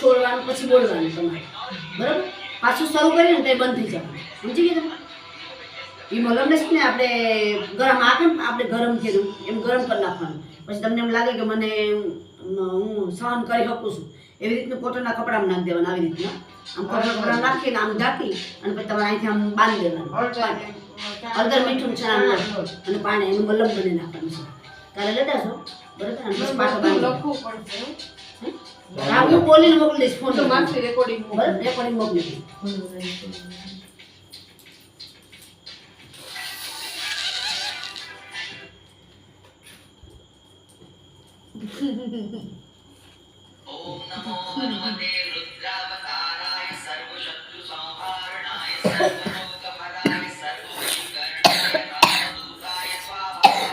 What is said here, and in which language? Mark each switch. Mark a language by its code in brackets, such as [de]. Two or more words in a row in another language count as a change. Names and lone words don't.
[gu] છોડવાનું પછી બોલવાનું તમારે બરાબર પાછું શરૂ કરીએ ને તો એ બંધ થઈ જવાનું સમજી ગયા તમે એ મલમને છે ને આપણે ગરમ આપણે ગરમ કર્યું એમ ગરમ કરી નાખવાનું પછી તમને એમ લાગે કે મને હું સહન કરી શકું છું એવી રીતનું કોટનના કપડામાં નાખી દેવાના આવી રીતના આમ કોટનના કપડા નાખીને આમ ઢાંકી અને પછી તમારે અહીંથી આમ બાંધી દેવાનું હળદર મીઠું છાણાનું લોટ અને પાણી એનું મલમ બની નાખવાનું છે કાલે લેતા છો બરાબર અને પછી પાછો બાંધી લખવું પડશે. હા હું બોલીને મોકલી દઈશ ફોન તો માથે રેકોર્ડિંગ બરાબર રેકોર્ડિંગ મોકલી દઈશ [sa] ओम नमो हनुमते रुद्रावताराय सर्वशत्रु संहारणाय सर्वरोगहराय सर्ववशीकरणाय कामदूताय स्वाहा।